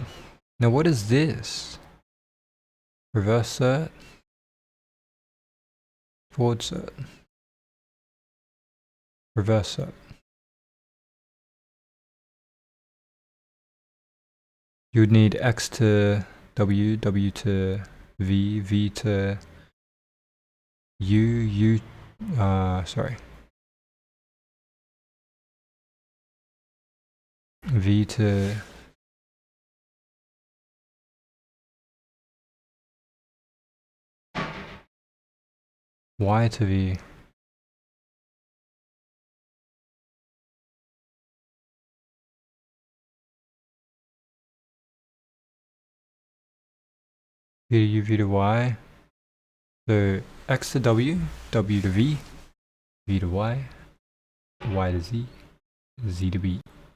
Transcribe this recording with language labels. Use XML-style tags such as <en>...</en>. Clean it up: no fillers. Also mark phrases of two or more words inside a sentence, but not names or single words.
<en>Now what is this? Reverse cert. Forward cert. Reverse cert. you would need x to w, w to v, v to u, sorry. V to y to v. V to u, v to y. So x to w, w to v, v to y, y to z, z to b.</en>